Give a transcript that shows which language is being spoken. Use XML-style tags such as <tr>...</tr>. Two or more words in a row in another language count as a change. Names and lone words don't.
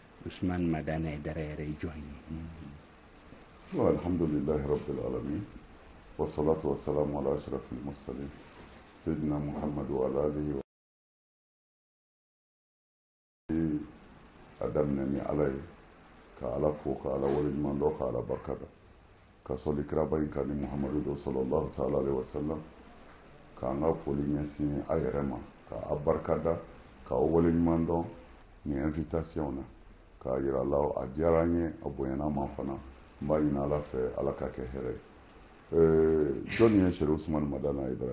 <bm>Ousmane Madane Aidara yɛrɛ jɔn ye.</bm> <ar>الحمد لله رب العالمين والصلاة والسلام على أشرف المرسلين سيدنا محمد وعلى آله wa</ar> <bm>daminɛ ni ala ye ka ala fo ka ala waleɲuman dɔ ka ala barika da ka sɔli kiraba in kan ni Muhammadu do</bm> <ar>صلى الله تعالى عليه وسلم</ar> <bm>k'an ka foli ɲɛsin a yɛrɛ ma ka a barika da ka o waleɲuman dɔn ni invitation na k'a yira la a diyara an ye a bonyana ma fana n b'a ɲini ala fɛ ala ka kɛ hɛrɛ ye jɔnni ye Sɛri Usumani Madane Aidara.</bm>